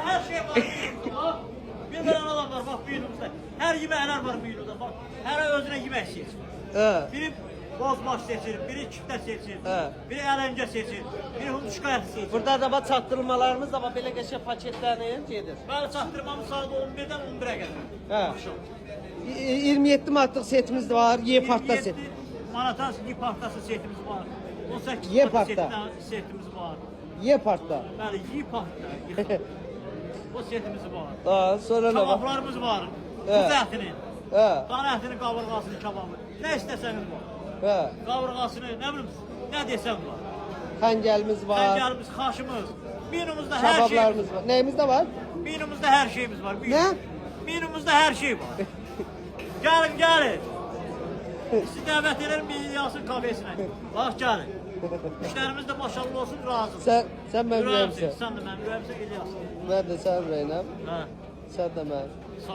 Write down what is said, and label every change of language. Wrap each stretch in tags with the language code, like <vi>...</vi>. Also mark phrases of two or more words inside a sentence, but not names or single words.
<az>şey var menümüzdə.</az> <tr>Bir tane</tr> <az>adam var bak menümüzdə. Her yeməklər var menüdə bak. Her özüne yemək seçir. Biri bozbaş seçir, biri çifte seçir, biri ələncə seçir, biri hunduşka əti seçir. Burada da çatdırmalarımız da var, belə qəşəng paketlərini gedir. Bəli, çatdırmamız saat 11-dən 11-ə qədər. Hə. 27 manatlıq setimiz de var, Y parta set. 27 manata Y partası setimiz var. 18 Y manata parta. setimiz var. Y parta. Bəli, Y parta. O setimiz var.</az> <tr>Daha sonra ne var?</tr> <az>Kabablarımız var. Kuzu ətinin, Hə. dana ətinin kaburgasını, kababı.</az> <tr>Ne isteseniz var.</tr> <az>Hə.</az> <tr>Kaburgasını, ne bileyim, ne desem var.</tr> <az>Xəngəlimiz var. Xəncərimiz, xaşımız, menümüzdə hər şeyimiz Kabablarımız var. Neyimiz de var? Menümüzdə hər şeyimiz var. Ne? Menümüzdə hər şey var. Gəlin, gəlin. Sizi dəvət ederim bir İlyasın kafesinə. Bax, gəlin. Müştərimiz də maşallah olsun, razı. Sen mənim ürəyimsən. Sən də mənim ürəyimsən, İlyas. Mən də sən ürəyinəm. Hə, Sən də mənim.</az>